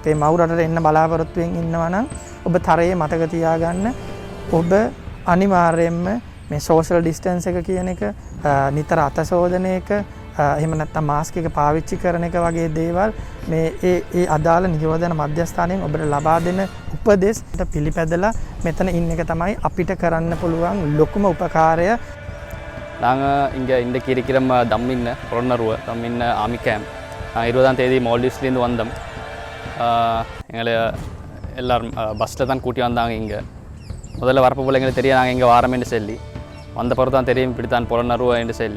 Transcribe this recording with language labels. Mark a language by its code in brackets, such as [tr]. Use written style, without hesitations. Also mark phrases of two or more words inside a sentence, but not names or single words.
[si] අපේ මව් රටට එන්න බලාපොරොත්තුවෙන් ඉන්නවා නම් ඔබ තරයේ මතක තියාගන්න ඔබ අනිවාර්යයෙන්ම මේ සෝෂල් ඩිස්ටන්ස් එක කියන එක නිතර අත සෝදන එක එහෙම නැත්නම් මාස්ක් එක පාවිච්චි කරන එක වගේ දේවල් මේ ඒ අදාළ නිරෝධන මධ්‍යස්ථානයෙන් ඔබට ලබා දෙන උපදෙස්ට පිළිපැදලා මෙතන ඉන්න එක තමයි අපිට කරන්න පුළුවන් ලොකුම උපකාරය. [ta] நாங்கள் இங்கே இந்த இருக்கிற தம்மின்ன புறநருவ தம்மின்ன ஆமி கேம்ப் 20ஆம் தேதி மால்டீவ்ஸ்லேருந்து வந்தோம். எங்களை எல்லோரும் பஸ்ஸில் தான் கூட்டி வந்தாங்க. இங்கே முதல்ல வரப்போ போல் எங்களுக்கு தெரியும் நாங்கள் இங்கே வாரமேன்னு சொல்லி வந்த பிறகு தான் தெரியும் இப்படி தான் புறநருவ என்று சொல்லி.